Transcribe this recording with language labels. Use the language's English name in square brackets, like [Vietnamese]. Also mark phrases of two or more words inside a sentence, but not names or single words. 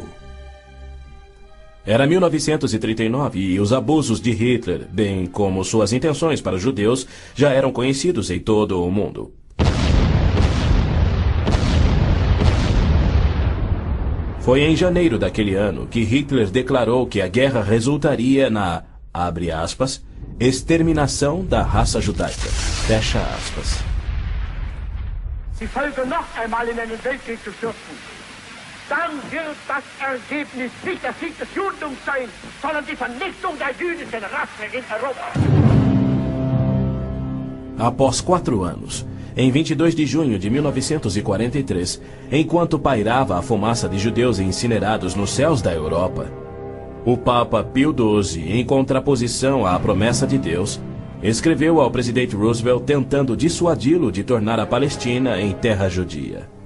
[Portuguese] Era 1939 e os abusos de Hitler, bem como suas intenções para os judeus, já eram conhecidos em todo o mundo. Foi em janeiro daquele ano que Hitler declarou que a guerra resultaria na, abre aspas, exterminação da raça judaica, fecha aspas. [German] Die Folge noch einmal in einen Weltkrieg zu stürzen, dann wird das Ergebnis nicht der Sieg des Judentums sein, sondern die Vernichtung der jüdischen Rasse in Europa. [Portuguese] Após 4 anos, em 22 de junho de 1943, enquanto pairava a fumaça de judeus incinerados nos céus da Europa, O Papa Pio XII, em contraposição à promessa de Deus, escreveu ao presidente Roosevelt tentando dissuadi-lo de tornar a Palestina em terra judia.